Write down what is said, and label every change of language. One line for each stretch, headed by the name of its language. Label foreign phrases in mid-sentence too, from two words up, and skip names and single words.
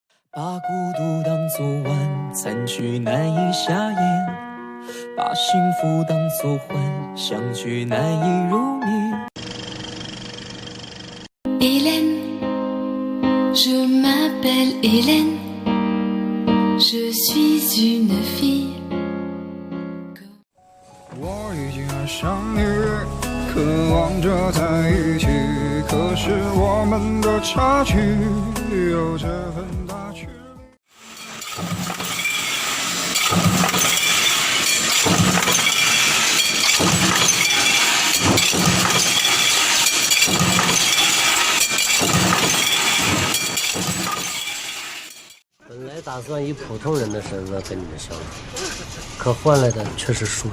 Chinese: 把孤独当作晚餐却难以下咽，把幸福当作幻想却难以入眠。
French: Hélène, je m'appelle Hélène, je suis une fille.
Chinese: 我已经爱上你，渴望着在一起，可是我们的差距有这份大距离。本来打算以普通人的身份跟你们相处，可换来的却是疏远。